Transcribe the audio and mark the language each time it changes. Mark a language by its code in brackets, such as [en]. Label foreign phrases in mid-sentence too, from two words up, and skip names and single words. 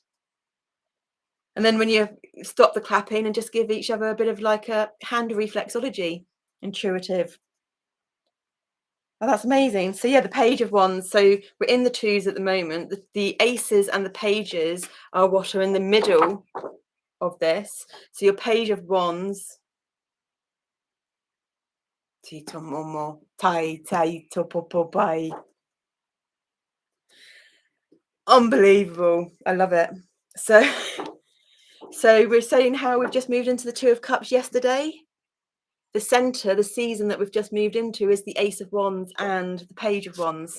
[en] And then when you stop the clapping and just give each other a bit of like a hand reflexology, intuitive. Oh, that's amazing. So yeah, the Page of Wands. So we're in the twos at the moment. The aces and the pages are what are in the middle of this. So your Page of Wands. Tito momo, tai tai topopo pai. Unbelievable. I love it. So so we're saying how we've just moved into the Two of Cups yesterday. The center, the season that we've just moved into is the Ace of Wands and the Page of Wands.